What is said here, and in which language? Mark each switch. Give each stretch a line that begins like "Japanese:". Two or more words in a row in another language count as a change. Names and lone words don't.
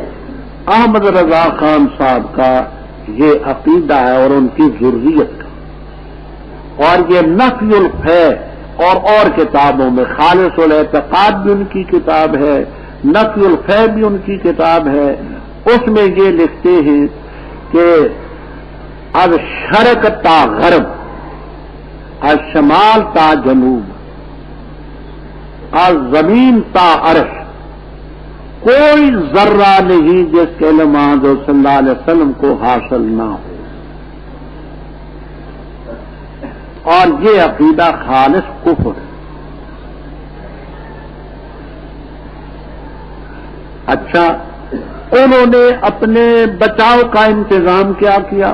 Urdu: احمد رضا خان صاحب کا یہ عقیدہ ہے اور ان کی ذریت کا، اور یہ نفی الفے اور کتابوں میں، خالص الاعتقاد بھی ان کی کتاب ہے، نفی الفے بھی ان کی کتاب ہے، اس میں یہ لکھتے ہیں کہ
Persian: از شرق تا غرب، از شمال تا جنوب، از زمین تا عرش،
Urdu: کوئی ذرہ نہیں جس کے علم حضرت
Arabic: صلی اللہ علیہ وسلم
Urdu: کو حاصل نہ ہو، اور یہ عقیدہ خالص کفر ہے۔ اچھا، انہوں نے اپنے بچاؤ کا انتظام کیا کیا؟